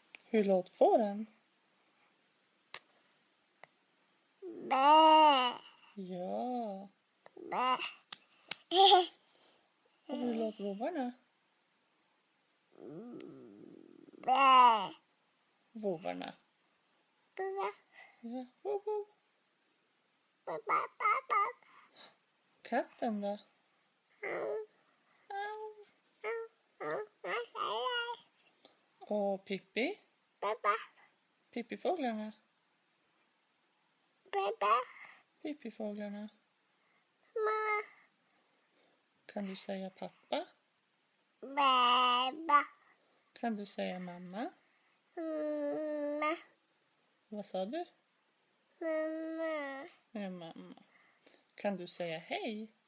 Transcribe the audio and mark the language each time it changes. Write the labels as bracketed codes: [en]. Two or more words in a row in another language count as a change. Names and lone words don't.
[sv] Hur låter fåren? Bä. Ja. Bä. Och hur låter vovvarna? Bä. Vovvarna. Bä. Ja. Woo, woo. Bä. Bä. Bä. Katten då? Bä. Au. Och Pippi? Bä. Bä. Pippifåglarna? Bä. Bä. Pippifåglarna. Mamma. Kan du säga pappa? Bä. Bä. Kan du säga mamma? Mamma. Vad sa du? Mamma. Ja, mamma. Kan du säga hej?